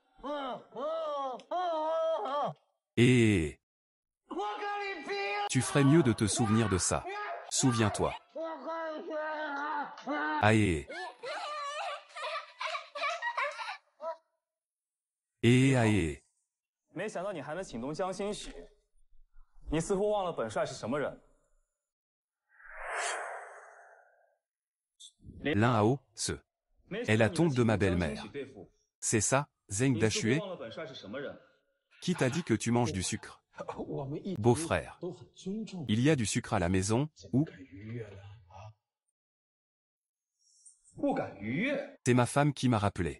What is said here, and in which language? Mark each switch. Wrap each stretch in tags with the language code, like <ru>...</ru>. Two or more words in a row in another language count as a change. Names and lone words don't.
<fr>Et tu ferais mieux de te souvenir de ça. Souviens-toi. Ah et ah et</fr> <zh>没想到你还能请动江心许，你似乎忘了本帅是什么人。</zh> <fr>Lin Hao, ce est la tombe de ma belle-mère. C'est ça, Zheng Dashue? Qui t'a dit que tu manges du sucre? Beau-frère. Il y a du sucre à la maison, ou? C'est ma femme qui m'a rappelé.</fr>